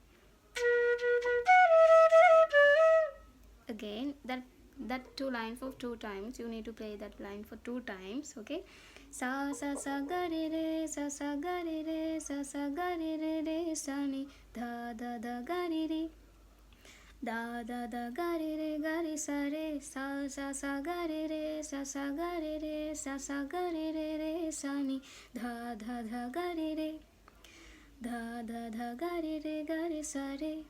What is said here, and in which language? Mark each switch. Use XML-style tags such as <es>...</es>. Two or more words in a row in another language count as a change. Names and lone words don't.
<en>Again, that two lines for two times. You need to play that line for two times. Okay, sa sa sa ga re sa ga re sa ga re sa ni. Da da da ga re da da da ga re sa re. Sa sa sa ga re sa ga re sa ga re sa ni. Da da da ga re da da da ga re sa re.</en>